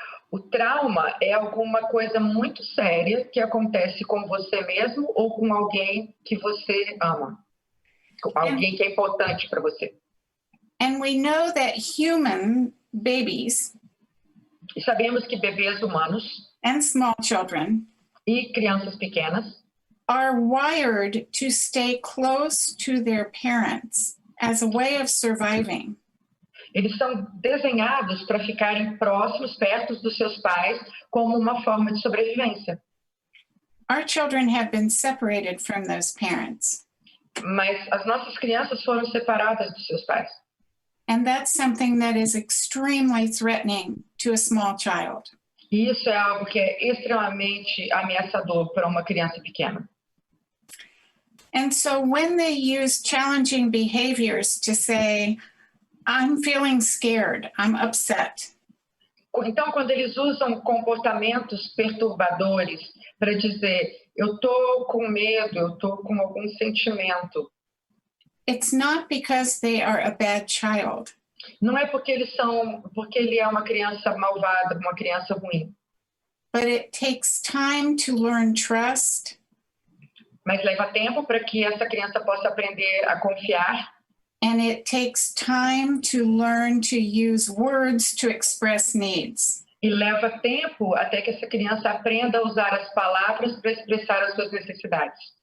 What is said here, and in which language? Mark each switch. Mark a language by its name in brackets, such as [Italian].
[Portuguese] O trauma é alguma coisa muito séria que acontece com você mesmo ou com alguém que você ama, com alguém que é importante para você. [English] And we know that human babies [Portuguese] E sabemos que bebês humanos [English] and small children [Portuguese] e crianças pequenas [English] are wired to stay close to their parents as a way of surviving. [Portuguese] eles são desenhados para ficarem próximos, perto dos seus pais, como uma forma de sobrevivência. [English] Our children have been separated from those parents. [Portuguese] Mas as nossas crianças foram separadas dos seus pais. [English] And that's something that is extremely threatening to a small child. [Portuguese] E isso é algo que é extremamente ameaçador para uma criança pequena. [English] And so when they use challenging behaviors to say, I'm feeling scared, I'm upset. [Portuguese] Então, quando eles usam comportamentos perturbadores para dizer, eu estou com medo, eu estou com algum sentimento, [English] It's not because they are a bad child. [Portuguese] não é porque ele é uma criança malvada, uma criança ruim, [English] But it takes time to learn trust [Portuguese] mas leva tempo para que essa criança possa aprender a confiar. [English] and it takes time to learn to use words to express needs. [Portuguese] E leva tempo até que essa criança aprenda a usar as palavras para expressar as suas necessidades.